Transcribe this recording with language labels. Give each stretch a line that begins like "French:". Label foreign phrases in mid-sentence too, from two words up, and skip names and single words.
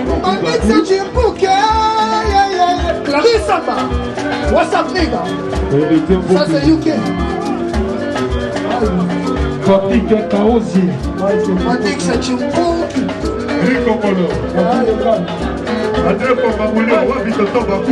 English: Clarisse Samba. What's up, nigga?
French: Ça, c'est UK. Patrick Kaosi. Patrick, c'est Chimpunki. Rico Polo. André Pamamule, Wabi Toto Bakou.